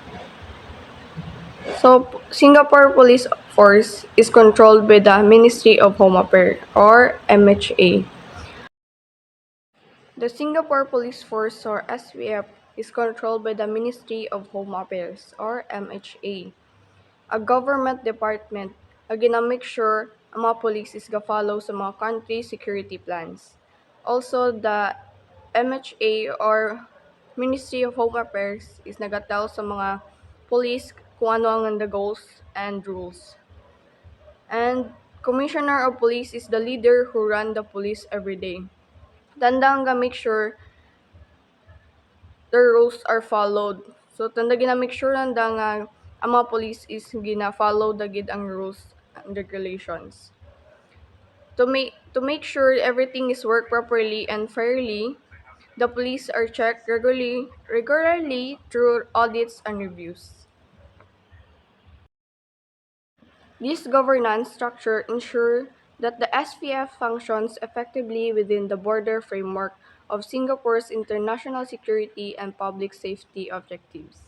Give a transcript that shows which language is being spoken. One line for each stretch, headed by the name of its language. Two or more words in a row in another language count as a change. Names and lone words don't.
English: So, Singapore Police Force is controlled by the Ministry of Home Affairs or MHA. The Singapore Police Force or SPF is controlled by the Ministry of Home Affairs or MHA, a government department
Kinaray-a: na ginamake sure ang mga police
English: is
Kinaray-a: ga-follow sa mga
English: country security plans. Also, the MHA or Ministry of Home Affairs
Kinaray-a: is nagatel sa mga police kung ano ang
English: the goals and rules. And Commissioner of Police is the leader who run the police every day.
Kinaray-a: Tandang ga
English: make sure the rules are followed.
Kinaray-a: So tanda gina
English: make sure
Kinaray-a: nanda nga ang mga police is gina-follow dagid ang
English: rules and regulations. To make sure everything is work properly and fairly, The police are checked regularly through audits and reviews. This governance structure ensures that the SPF functions effectively within the broader framework of Singapore's international security and public safety objectives.